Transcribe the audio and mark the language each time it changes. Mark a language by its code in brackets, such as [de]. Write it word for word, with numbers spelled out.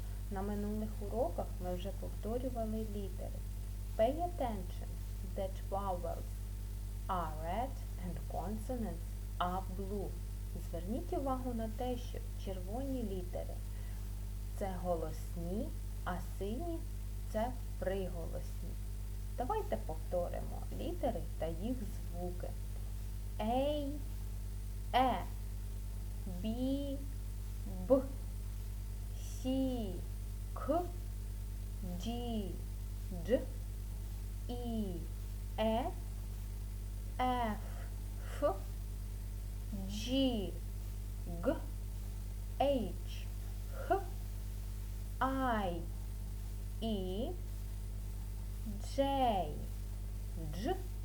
[uk] На минулих уроках ми вже повторювали літери. [en] Pay attention that vowels are red and consonants are blue. [uk] Зверніть увагу на те, що червоні літери – це голосні, а сині – це приголосні. Давайте повторимо літери та їх звуки. [en] A, E, B, B, C, K, G, J, I, E, F, F, G, G, H, H, I, E, J, J,